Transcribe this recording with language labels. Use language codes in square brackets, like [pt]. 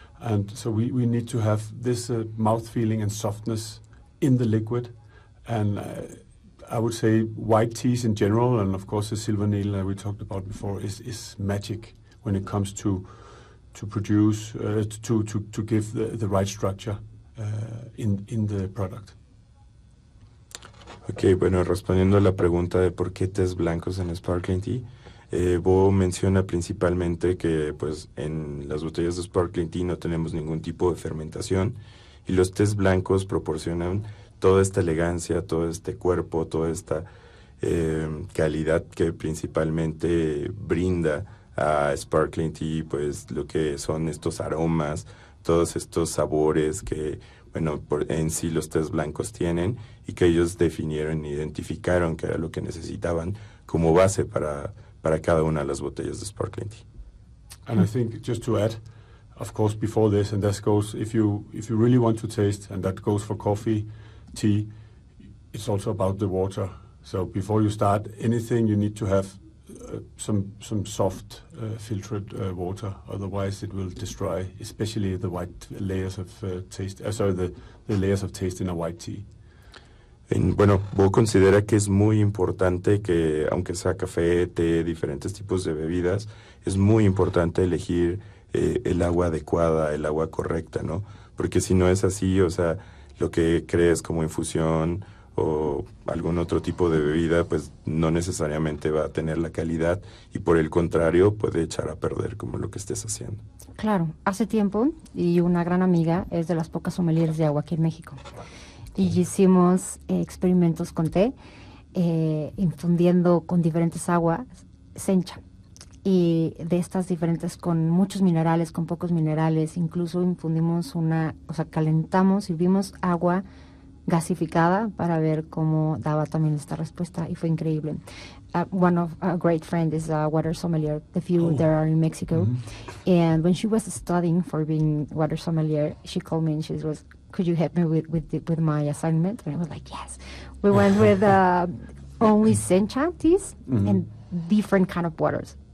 [en] And so we need to have this mouth feeling and softness in the liquid, and I would say white teas in general, and of course the silver needle that we talked about before is magic when it comes to produce to give the right structure in the product. [es] Okay, bueno, respondiendo a la pregunta de por qué tés blancos en sparkling tea, Bo menciona principalmente que pues en las botellas de sparkling tea no tenemos ningún tipo de fermentación. Y los tés blancos proporcionan toda esta elegancia, todo este cuerpo, toda esta calidad que principalmente brinda a Sparkling Tea, pues lo que son estos aromas, todos estos sabores que, bueno, por, en sí los tés blancos tienen y que ellos definieron e identificaron que era lo que necesitaban como base para cada una de las botellas de Sparkling Tea. [en] And I think just to add, of course, before this, and this goes, if you really want to taste, and that goes for coffee, tea, it's also about the water. So before you start anything, you need to have some soft filtered water. Otherwise, it will destroy, especially the white layers of taste. The layers of taste in a white tea. [es] En, bueno, Bo considera que es muy importante que, aunque sea café, té, diferentes tipos de bebidas, es muy importante elegir el agua adecuada, el agua correcta, ¿no? Porque si no es así, o sea, lo que crees como infusión o algún otro tipo de bebida, pues no necesariamente va a tener la calidad y por el contrario puede echar a perder como lo que estés haciendo. Claro, hace tiempo, y una gran amiga es de las pocas sommeliers de agua aquí en México, y hicimos experimentos con té, infundiendo con diferentes aguas, sencha. Y de estas diferentes, con muchos minerales, con pocos minerales, incluso infundimos una, o sea, calentamos, hirvimos agua gasificada para ver cómo daba también esta respuesta, y fue increíble. [en] One of a great friend is a water sommelier, the few there are in Mexico, and when she was studying for being water sommelier, she called me and she was, could you help me with my assignment? And I was like, yes. We went with only sencha teas and different kind of waters.